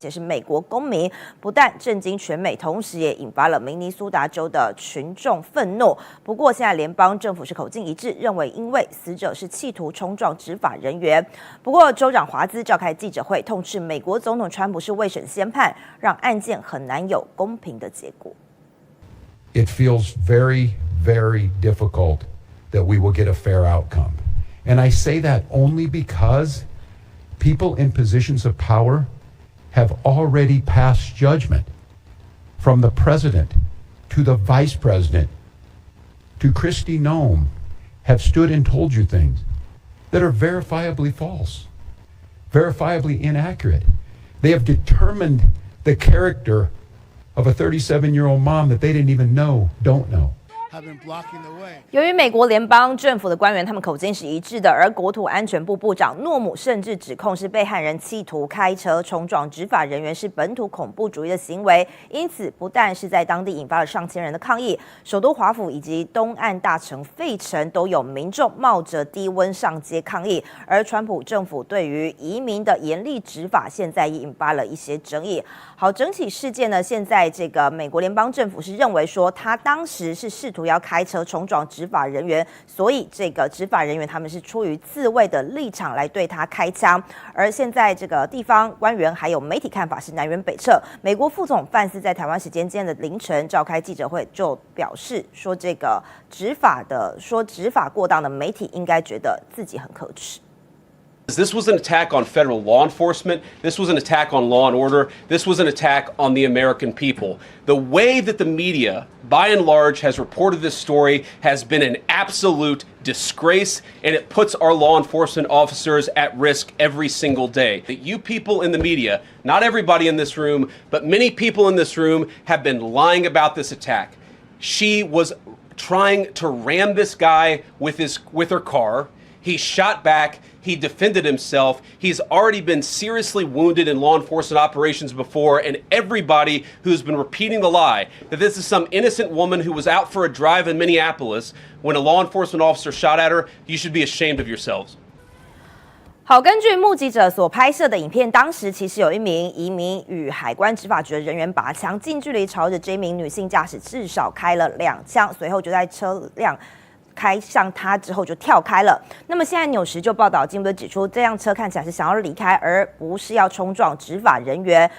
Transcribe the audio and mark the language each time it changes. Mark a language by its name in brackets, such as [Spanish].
[Chinese] 也是美国公民，不但震惊全美，同时也引发了明尼苏达州的群众愤怒。不过，现在联邦政府是口径一致，认为因为死者是企图冲撞执法人员。不过，州长华兹召开记者会，痛斥美国总统川普是未审先判，让案件很难有公平的结果。 [English] It feels very, very difficult that we will get a fair outcome. And I say that only because people in positions of power have already passed judgment, from the president to the vice president to Kristi Noem, have stood and told you things that are verifiably false, verifiably inaccurate. They have determined the character of a 37-year-old mom that they didn't even know, don't know. [Chinese] 由于美国联邦政府的官员他们口径是一致的，而国土安全部部长诺姆甚至指控是被害人企图开车冲撞执法人员是本土恐怖主义的行为，因此不但是在当地引发了上千人的抗议，首都华府以及东岸大城费城都有民众冒着低温上街抗议，而川普政府对于移民的严厉执法现在也引发了一些争议。好，整体事件呢，现在这个美国联邦政府是认为说他当时是试图要开车冲撞执法人员，所以这个执法人员他们是出于自卫的立场来对他开枪。而现在这个地方官员还有媒体看法是南辕北辙。美国副总范斯在台湾时间今天的凌晨召开记者会，就表示说这个执法过当的媒体应该觉得自己很可耻。 [English] This was an attack on federal law enforcement. This was an attack on law and order. This was an attack on the American people. The way that the media, by and large, has reported this story has been an absolute disgrace, and it puts our law enforcement officers at risk every single day. That you people in the media, not everybody in this room, but many people in this room have been lying about this attack. She was trying to ram this guy with her car. He shot back. He defended himself. He's already been seriously wounded in law enforcement operations before, and everybody who's been repeating the lie that this is some innocent woman who was out for a drive in Minneapolis when a law enforcement officer shot at her, you should be ashamed of yourselves. [Chinese] 好，根据目击者所拍摄的影片，当时其实有一名移民与海关执法局的人员拔枪，近距离朝着这名女性驾驶至少开了2枪，随后就在车辆开向他之后就跳开了。那么现在纽时就报道，进一步指出，这辆车看起来是想要离开，而不是要冲撞执法人员。